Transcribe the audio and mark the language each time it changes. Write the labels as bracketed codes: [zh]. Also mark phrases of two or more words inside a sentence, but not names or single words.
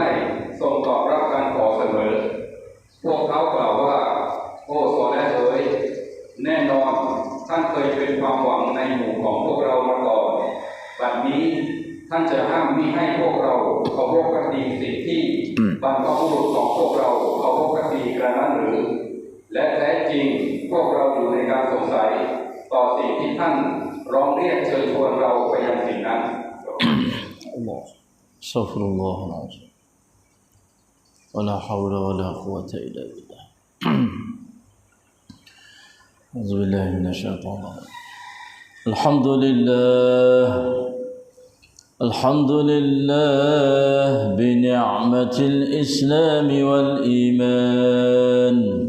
[th] ทรงตอบรับการขอเสมอพวกเขากล่าวว่าโอ้โซแลเอ๋ยแน่นอนท่านเคยเป็นความหวังในหมู่ของพวกเรามาก่อนบัดนี้ท่านจะห้ามมิให้พวกเราเคารพภักดีสิ่งที่บรรพบุรุษของพวกเราเคารพภักดีกระนั้นหรือและแท้จริงพวกเราอยู่ในการสงสัยต่อสิ่งที่ท่านร้องเรียกเชิญชวนเราไปยังสิ่งนั้น [ar] أستغفر الله العظيم. ولا حول ولا قوة إلا بالله. أعوذ بالله من الشيطان الرجيم. الحمد لله بنعمة الإسلام والإيمان.